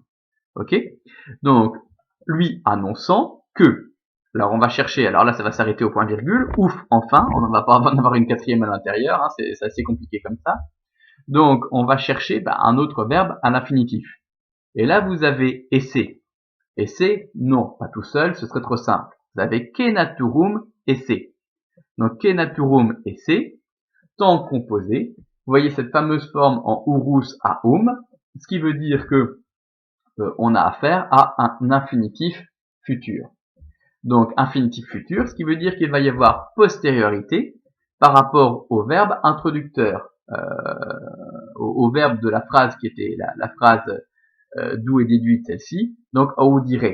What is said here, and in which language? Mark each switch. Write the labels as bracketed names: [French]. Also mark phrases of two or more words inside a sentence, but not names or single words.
[French] Ok? Donc, lui annonçant que. Alors, on va chercher. Alors là, ça va s'arrêter au point virgule. Ouf, enfin, on ne va pas en avoir une quatrième à l'intérieur. Hein, c'est assez compliqué comme ça. Donc, on va chercher un autre verbe à l'infinitif. Et là, vous avez esse. Esse, non, pas tout seul, ce serait trop simple. Vous avez [Latin] kenaturum esse. [French] Donc, [Latin] kenaturum esse, [French] temps composé. Vous voyez cette fameuse forme en urus à ce qui veut dire que on a affaire à un infinitif futur. Donc, infinitif futur, ce qui veut dire qu'il va y avoir postériorité par rapport au verbe introducteur, au verbe de la phrase qui était la phrase d'où est déduite celle-ci, donc audire.